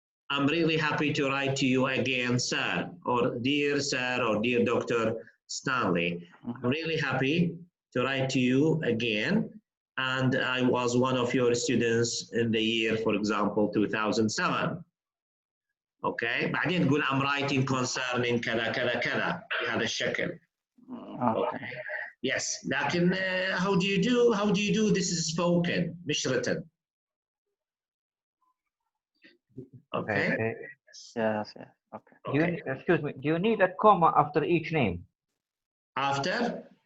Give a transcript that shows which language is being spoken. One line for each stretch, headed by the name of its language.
English: I'm really happy to write to you again, sir, or dear sir, or dear Dr. Stanley. I'm really happy to write to you again, and I was one of your students in the year, for example, 2007.
Arabic: Okay, بعدين تقول
English: I'm writing concerning
Arabic: كذا كذا كذا بهذا الشكل.
English: okay. Yes,
Arabic: لكن
English: how do you do? How do you do? This is spoken,
Arabic: مش
English: written. Okay. Yes, yes. Okay. Okay. Excuse me. Do you need a comma after each name? After?